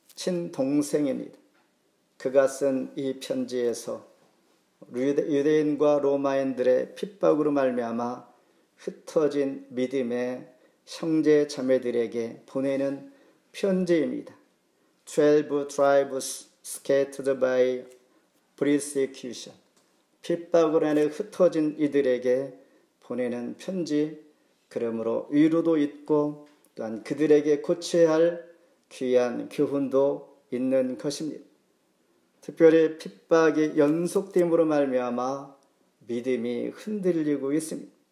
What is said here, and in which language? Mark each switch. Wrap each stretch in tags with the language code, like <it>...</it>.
<ko>친동생입니다. 그가 쓴 이 편지에서 유대인과 로마인들의 핍박으로 말미암아 흩어진 믿음의 형제 자매들에게 보내는 편지입니다.</ko> <en>12 tribes scattered by persecution.</en> <ko>핍박으로 인해 흩어진 이들에게 보내는 편지, 그러므로 위로도 있고 또한 그들에게 고쳐야 할 귀한 교훈도 있는 것입니다. 특별히 핍박이 연속됨으로 말미암아 믿음이 흔들리고 있습니다.</ko>